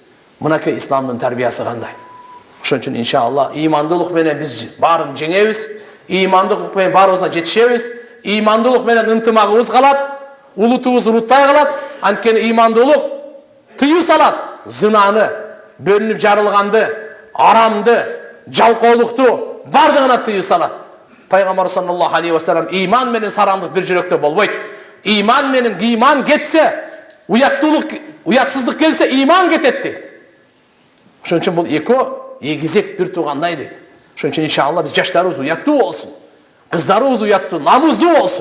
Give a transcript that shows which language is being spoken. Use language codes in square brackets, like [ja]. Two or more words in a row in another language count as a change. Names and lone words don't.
[ky] Мынакей исламдын тарбиясы кандай? Ошон үчүн иншалла ыймандуулук менен биз баарын жеңебиз, ыймандуулук менен баарыбызга жетишебиз, ыймандуулук менен ынтымагыбыз калат, улутубуз уруттай калат. Анткени ыймандуулук тыюу салат зынаны, бөлүнүп жарылганды, арамды, жалкоолукту бардыгына тыюу салат. Пайгамбар [ar] صلى الله عليه وسلم [ky] ыйман менен сарамдык бир жүрөктө болбойт. Ыйман менен ыйман кетсе, уятсыздык келсе ыйман кетет дейт. Ошон үчүн бул экөө эгизек бир туугандай дейт. Ошон үчүн иншалла биз жаштарыбыз уяттуу болсун, кыздарыбыз уяттуу, намуздуу болсун.